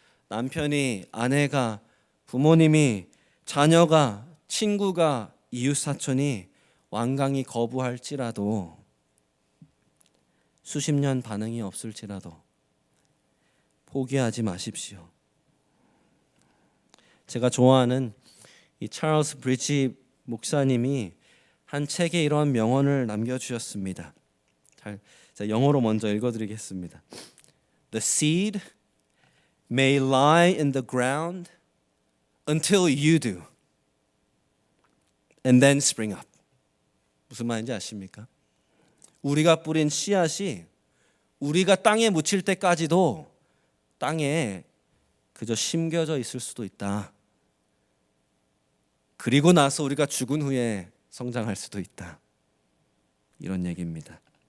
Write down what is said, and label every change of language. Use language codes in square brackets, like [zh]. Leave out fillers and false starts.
[ko] 남편이, 아내가, 부모님이, 자녀가, 친구가, 이웃사촌이 완강히 거부할지라도, 수십 년 반응이 없을지라도 포기하지 마십시오. 제가 좋아하는 이 찰스 브리지 목사님이 한 책에 이런 명언을 남겨주셨습니다. 자, 영어로 먼저 읽어드리겠습니다. [en] The seed may lie in the ground until you do, and then spring up. [ko] 무슨 말인지 아십니까? 우리가 뿌린 씨앗이 우리가 땅에 묻힐 때까지도 땅에 그저 심겨져 있을 수도 있다. 그리고 나서 우리가 죽은 후에 성장할 수도 있다. 이런 얘기입니다.